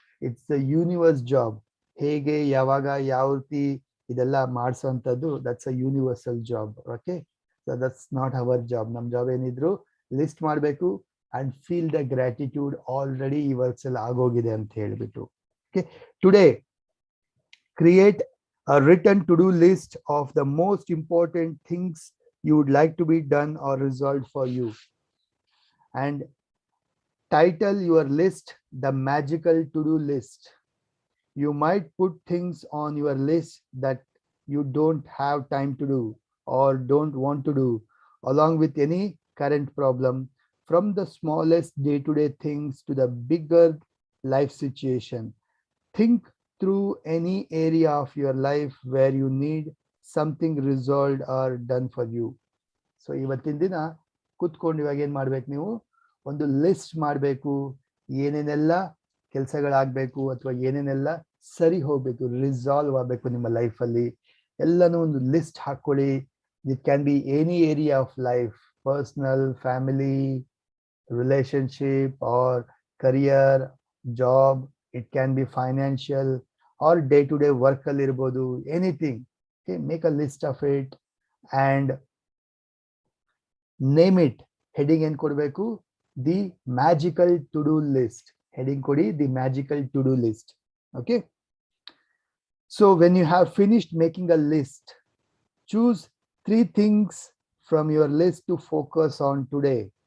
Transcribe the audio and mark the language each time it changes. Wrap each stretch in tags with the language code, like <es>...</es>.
<en>It's the universe job.</en> <kn>ಹೇಗೆ, ಯಾವಾಗ, ಯಾವ ರೀತಿ ಇದೆಲ್ಲ ಮಾಡಿಸುವಂಥದ್ದು,</kn> <en>That's a universal job. Okay, so that's not our job.</en> <kn>ನಮ್ ಜಾಬ್ ಏನಿದ್ರು ಲಿಸ್ಟ್ ಮಾಡಬೇಕು</kn> <en>and feel the gratitude already</en> <kn>ಈ ವರ್ಕ್ಸ್ ಎಲ್ಲ ಆಗೋಗಿದೆ ಅಂತ ಹೇಳ್ಬಿಟ್ಟು.</kn> <en>Okay, today create a written to-do list of the most important things you would like to be done or resolved for you, and title your list the magical to-do list. You might put things on your list that you don't have time to do or don't want to do, along with any current problem, from the smallest day-to-day things to the bigger life situation. Think through any area of your life where you need something resolved or done for you.</en> <kn>So ಇವತ್ತಿನ ದಿನ ಕೂತ್ಕೊಂಡು ಇವಾಗ ಏನ್ ಮಾಡ್ಬೇಕು, ನೀವು ಒಂದು list ಮಾಡಬೇಕು. ಏನೇನೆಲ್ಲ ಕೆಲಸಗಳಾಗಬೇಕು ಅಥವಾ ಏನೇನೆಲ್ಲ ಸರಿ ಹೋಗ್ಬೇಕು, ರಿಸಾಲ್ವ್ ಆಗಬೇಕು ನಿಮ್ಮ ಲೈಫಲ್ಲಿ, ಎಲ್ಲನೂ ಒಂದು ಲಿಸ್ಟ್ ಹಾಕೊಳ್ಳಿ.</kn> <en>It can be any area of life, personal, family, relationship or career, job. It can be financial or day-to-day work</en> <kn>ಅಲ್ಲಿ ಇರ್ಬೋದು,</kn> <en>anything. Okay, make a list of it and name it. Heading</en> <kn>ಏನ್ ಕೊಡಬೇಕು,</kn> <en>the magical to-do list. Heading ಕೊಡಿ, the magical to-do list. Okay, so when you have finished making a list, choose 3 things from your list to focus on today.</en>